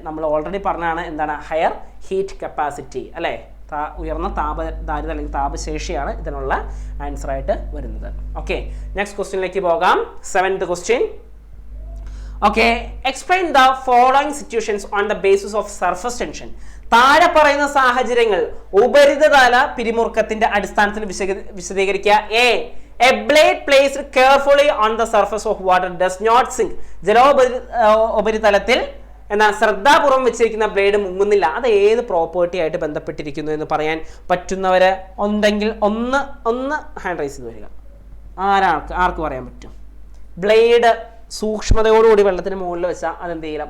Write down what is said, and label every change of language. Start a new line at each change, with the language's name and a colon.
Malayalam: നമ്മൾ ഓൾറെഡി പറഞ്ഞതാണ് എന്താണ്? ഹയർ ഹീറ്റ് കപ്പാസിറ്റി അല്ലേ, ഉയർന്ന താപധാരിത അല്ലെങ്കിൽ താപശേഷിയാണ് ഇതിനുള്ള ആൻസർ ആയിട്ട് വരുന്നത്.
English: okay,
Malayalam: നെക്സ്റ്റ് ക്വസ്റ്റ്യനിലേക്ക് പോകാം.
English: 7th question. Okay, explain the following situations on the basis of surface tension.
Malayalam: താഴെ പറയുന്ന സാഹചര്യങ്ങൾ ഉപരിതല പിരിമുറുക്കത്തിന്റെ അടിസ്ഥാനത്തിൽ വിശദീകരിക്കുക.
English: A blade placed carefully on the surface of water does not sink.
Malayalam: ജലോപരിതലത്തിൽ എന്നാൽ ശ്രദ്ധാപൂർവം വെച്ചിരിക്കുന്ന ബ്ലേഡ് മുങ്ങുന്നില്ല. അത് ഏത് പ്രോപ്പർട്ടി ആയിട്ട് ബന്ധപ്പെട്ടിരിക്കുന്നു എന്ന് പറയാൻ പറ്റുന്നവരെ ഉണ്ടെങ്കിൽ ഒന്ന് ഹാൻഡ് റൈസ് ചെയ്ത് വരിക. ആർക്ക് പറയാൻ പറ്റും? ബ്ലേഡ് സൂക്ഷ്മതയോടുകൂടി വെള്ളത്തിന് മുകളിൽ വെച്ചാൽ അതെന്ത് ചെയ്യില്ല?